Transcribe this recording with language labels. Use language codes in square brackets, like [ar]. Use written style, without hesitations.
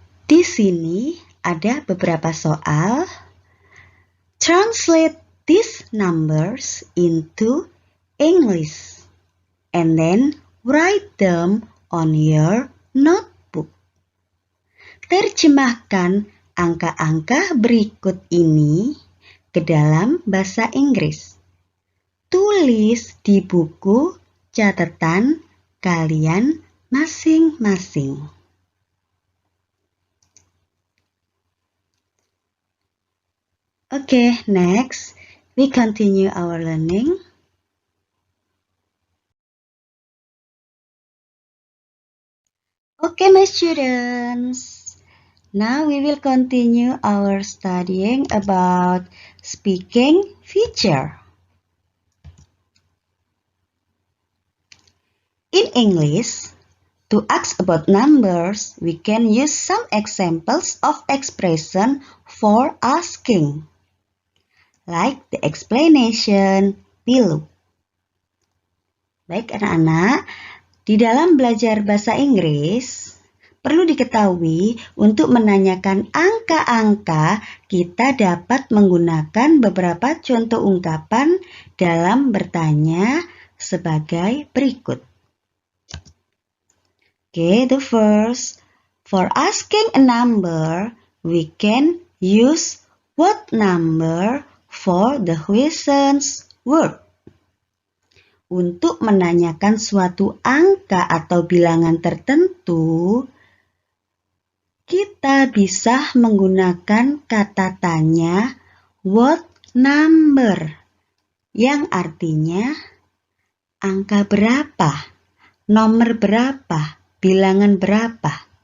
[id] Di sini ada beberapa soal. [en] Translate these numbers into English and then write them on your notebook. [id] Terjemahkan angka-angka berikut ini ke dalam bahasa Inggris. Tulis di buku catatan kalian masing-masing. [en] Okay, next we continue our learning. Okay, my students. Now we will continue our studying about speaking feature. In English, to ask about numbers, we can use some examples of expression for asking, like the explanation below. [id] Baik anak-anak, di dalam belajar bahasa Inggris, perlu diketahui untuk menanyakan angka-angka, kita dapat menggunakan beberapa contoh ungkapan dalam bertanya sebagai berikut. [en] Okay, the first, for asking a number, we can use what number for the questions word. [id] Untuk menanyakan suatu angka atau bilangan tertentu, kita bisa menggunakan kata tanya [en] what number, [id] yang artinya angka berapa, nomor berapa, bilangan berapa.